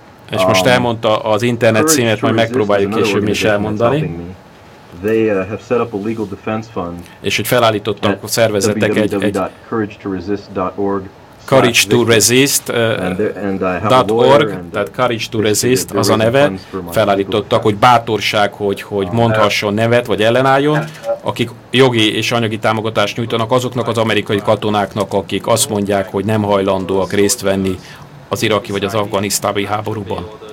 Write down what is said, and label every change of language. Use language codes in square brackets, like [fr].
[hu] És most elmondta az internet címet, majd megpróbáljuk később is elmondani. [en] They have set up a legal defense fund. [hu] És hogy felállítottak a szervezetek egy CourageToResist.org, tehát CourageToResist, az a neve, felállítottak, hogy bátorság, hogy mondhasson nevet, vagy ellenálljon, akik jogi és anyagi támogatást nyújtanak azoknak az amerikai katonáknak, akik azt mondják, hogy nem hajlandóak részt venni az iraki vagy az afganisztáni háborúban.